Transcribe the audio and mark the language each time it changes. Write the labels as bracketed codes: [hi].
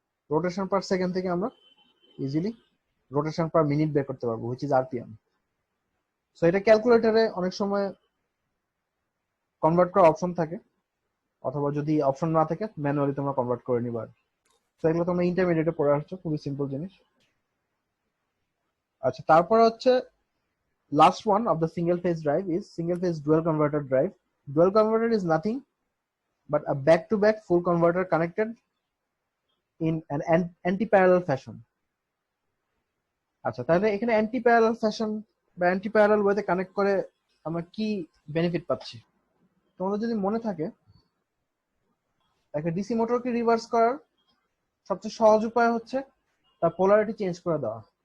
[bn] Rotation per second থেকে আমরা easily rotation per minute বের করতে পারবো, হুইচ ইজ আরপিএম। সো এটা ক্যালকুলেটরে অনেক সময় কনভার্ট করার অপশন থাকে, অথবা যদি অপশন না থাকে ম্যানুয়ালি তোমরা কনভার্ট করে নিবা। তো এগুলো তোমরা ইন্টারমিডিয়েটে পড়ে আসছো, খুবই সিম্পল জিনিস। আচ্ছা, তারপর হচ্ছে [en] last one of the single phase drive is single phase dual converter drive. Dual converter is nothing but a back to back full converter connected in an anti-parallel fashion. [bn] আচ্ছা, তাহলে এখানে anti-parallel fashion বা anti-parallel ওয়েতে connect করে আমরা কি benefit পাচ্ছি? তোমাদের যদি মনে থাকে, একটা ডিসি মোটরকে রিভার্স করার সবচেয়ে সহজ উপায় হচ্ছে তার পোলারিটি চেঞ্জ করে দেওয়া।